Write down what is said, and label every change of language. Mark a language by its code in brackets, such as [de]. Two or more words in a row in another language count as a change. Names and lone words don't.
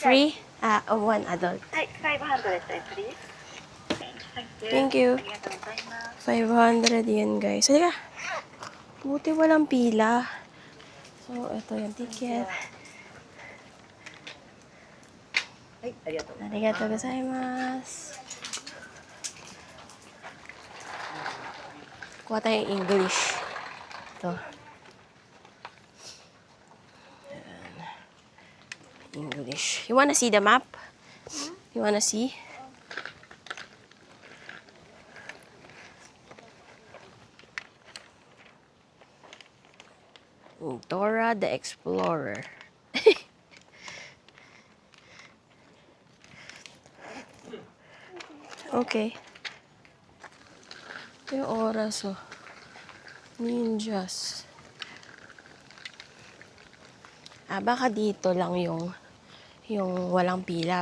[en] free? One adult. [ja] はい、500 円、please. [en] Thank you. [ja] ありがとうございます。 [tl] 500 yan, guys. Halika. Buti walang pila. So, ito yung ticket. [ja] はい、ありがとう。ありがとうございます. [tl] Kuha tayong English. Ito. Ayan. [en] English. You wanna see the map? You wanna see? Dora the Explorer. Okay. [tl] Ito yung oras, oh. Ninjas. Baka dito lang yung walang pila.